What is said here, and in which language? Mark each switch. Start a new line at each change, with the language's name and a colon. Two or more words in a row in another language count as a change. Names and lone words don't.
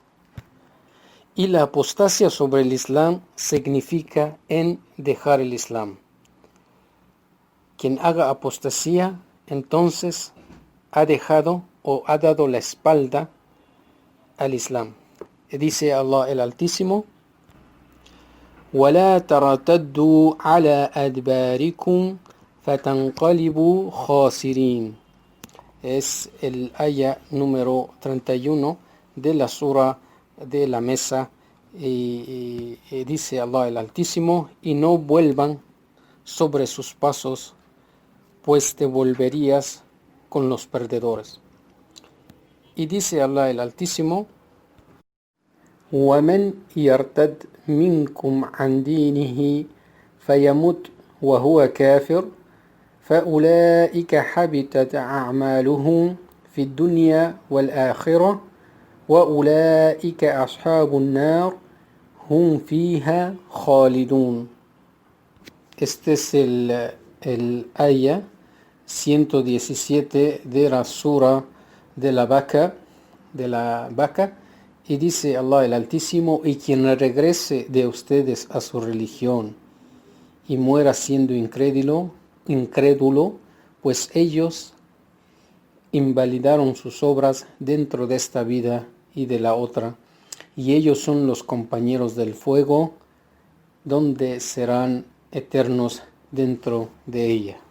Spanish: Y la apostasía sobre el Islam significa en dejar el Islam. Quien haga apostasía, entonces ha dejado o ha dado la espalda al Islam. Dice Allah el Altísimo:
Arabic: وَلَا تَرْتَدُّوا عَلَى أَدْبَارِكُمْ فَتَنْقَلِبُوا خَاسِرِينَ.
Spanish: Es el aya número 31 de la sura de la mesa, y dice Allah el Altísimo: y no vuelvan sobre sus pasos, pues te volverías con los perdedores. Y dice Allah el Altísimo:
Arabic: وَمَنْ يَرْتَدْ مِنْكُمْ عَنْ دِينِهِ فَيَمُتْ وَهُوَ كَافِرٌ فَأُولَئِكَ حَبِطَتْ أَعْمَالُهُمْ فِي الدُّنْيَا وَالْآخِرَةِ وَأُولَئِكَ أَصْحَابُ النَّارِ هُمْ فِيهَا خَالِدُونَ.
Spanish: Este es el aya 117 de la sura de la vaca, y dice Allah el Altísimo: y quien regrese de ustedes a su religión y muera siendo incrédulo, pues ellos invalidaron sus obras dentro de esta vida y de la otra, y ellos son los compañeros del fuego, donde serán eternos dentro de ella.